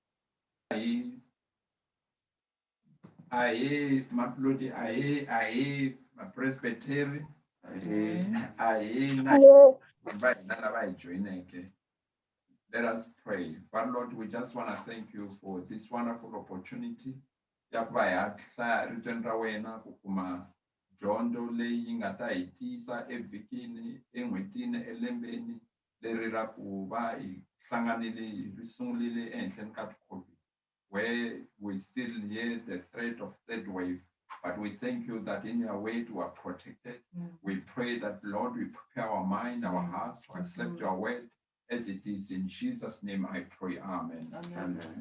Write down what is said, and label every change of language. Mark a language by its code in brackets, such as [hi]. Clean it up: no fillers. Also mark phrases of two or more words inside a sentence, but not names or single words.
[en] Aye, Maplodi, aye, Presbytery, let us pray. But Lord, we just want to thank you for this wonderful opportunity. [ts] Jondo leyi nga ta hi tisa evhikini en'hwetini elembeni leri ra ku va hi hlanganile ri sungulile ehenhleni ka COVID, [en] where we still hear the threat of third wave, but we thank you that in your way we are protected. We pray that, Lord, we prepare our mind, our hearts to accept your word as it is. In Jesus' name I pray, amen. Amen.